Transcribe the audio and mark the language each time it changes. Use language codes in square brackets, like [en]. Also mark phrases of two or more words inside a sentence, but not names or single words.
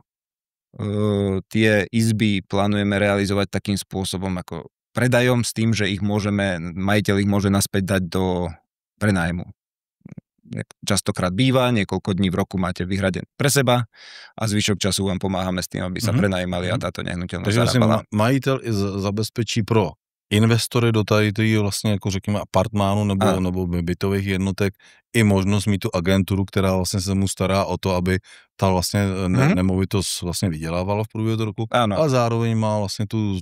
[sk] Tie izby plánujeme realizovať takým spôsobom ako predajom s tým, že majiteľ ich môže naspäť dať do prenájmu. Častokrát býva, niekoľko dní v roku máte vyhradené pre seba a zvyšok času vám pomáhame s tým, aby sa prenajímali a táto nehnuteľnosť zarábala. [cs] Takže majitel zabezpečí pro investory do tady vlastně jako řekněme apartmánu nebo bytových jednotek i možnost mít tu agenturu, která vlastně se mu stará o to, aby ta vlastně nemovitost vlastně vydělávala v průběhu roku, a zároveň má vlastně tu